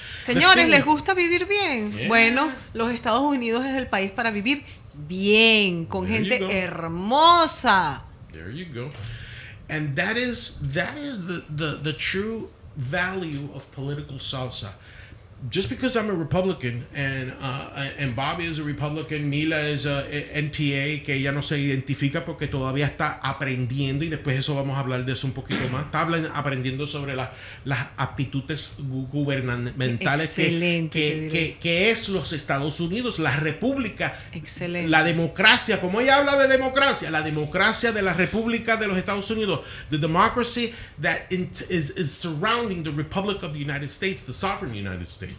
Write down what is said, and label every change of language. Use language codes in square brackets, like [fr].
[es] Señores, ¿les gusta vivir bien? [en] Yeah. [es] Bueno, los Estados Unidos es el país para vivir bien, con [en] There you go. [es] gente hermosa. [en] There you go. And that is the true value of political salsa. just because I'm a Republican and Bobby is a Republican, Mila is a NPA, [es] que ella no se identifica porque todavía está aprendiendo, y después eso vamos a hablar de eso un poquito más. Está aprendiendo sobre las aptitudes gubernamentales que es los Estados Unidos, la república, la democracia, como ella habla de democracia, la democracia de la república de los Estados Unidos, [en] the democracy that is surrounding the Republic of the United States, [es] the sovereign United States.